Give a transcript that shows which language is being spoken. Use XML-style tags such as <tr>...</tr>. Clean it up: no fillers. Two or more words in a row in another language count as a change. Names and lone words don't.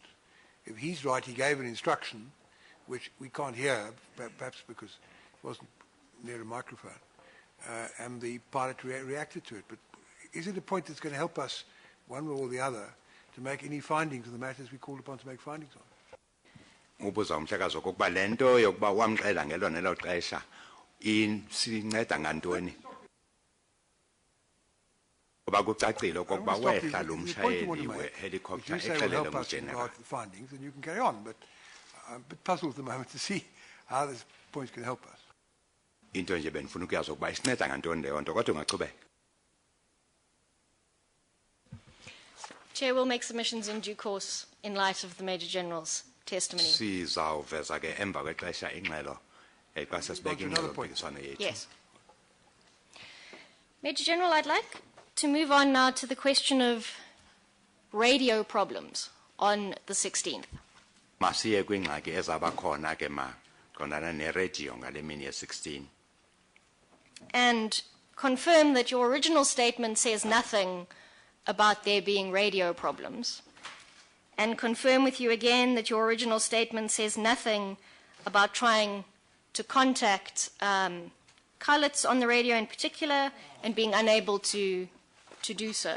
<en>If he's right, he gave an instruction, which we can't hear, perhaps because it wasn't near a microphone, and the pilot reacted to it. But is it a point that's going to help us, one way or the other, to make any findings on the matters we called upon to make findings on?</en> <xh>Ubuza umhlekazi okokuba lento yokuba wamxela ngelo nelo xesha isinceda ngantoni ngoba kucacile okokuba wehla lo mshayeli we-helicopter exelele ngugeneral.</xh> <en>Findings, and you can carry on, but I'm a bit puzzled at the moment to see how this point can help us.</en> <xh>Into nje benifuna ukuyazi ukuba isinceda ngantoni leyo nto kodwa ungachubeka.</xh> <en>Chair will make submissions in due course in light of the Major General's testimony.</en> <xh>Sizawuveza ke emva kwexesha ingxelo xa sesibeka ingxelo yethu.</xh> <en>Yes. Major General, I'd like to move on now to the question of radio problems on the 16th.</en> <xh>Masiye kwingxaki ezaba khona ke maqondana ne-radio ngale mini ye-16.</xh> <en>And confirm that your original statement says nothing about there being radio problems, and confirm with you again that your original statement says nothing about trying to contact Khalits on the radio in particular and being unable to do so.</en>